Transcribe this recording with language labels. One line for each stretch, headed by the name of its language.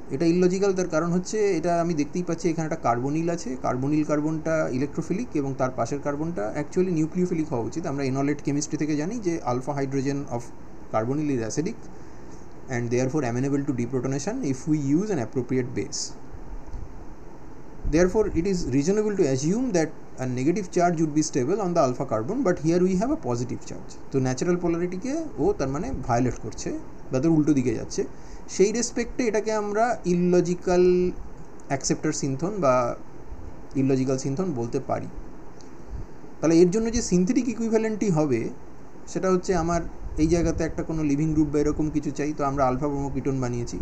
Bangla: এটা ইললজিক্যাল তার কারণ হচ্ছে এটা আমি দেখতেই পাচ্ছি এখানে একটা কার্বনিল আছে। কার্বনটা ইলেকট্রোফিলিক এবং তার পাশের কার্বনটা অ্যাকচুয়ালি নিউক্লিওফিলিক হওয়া উচিত। আমরা এনলেট কেমিস্ট্রি থেকে জানি যে
English: Alpha hydrogen of carbonyl is acidic and therefore amenable to deprotonation if we use an appropriate base. Therefore, it is reasonable to assume that a negative charge would be stable on the alpha carbon, but here we have a positive charge.
Bangla: তো natural পোলারিটিকে ও তার মানে violet করছে বা তার উল্টো দিকে যাচ্ছে। সেই রেসপেক্টে এটাকে আমরা ইললজিক্যাল অ্যাকসেপ্টার সিনথন বা ইললজিক্যাল সিনথন বলতে পারি। তাহলে এর জন্য যে সিনথেটিক ইকুইভ্যালেন্টটি হবে সেটা হচ্ছে আমার এই জায়গাতে একটা কোনো লিভিং গ্রুপ বা এরকম কিছু চাই, তো আমরা আলফা ব্রোমো কিটোন বানিয়েছি।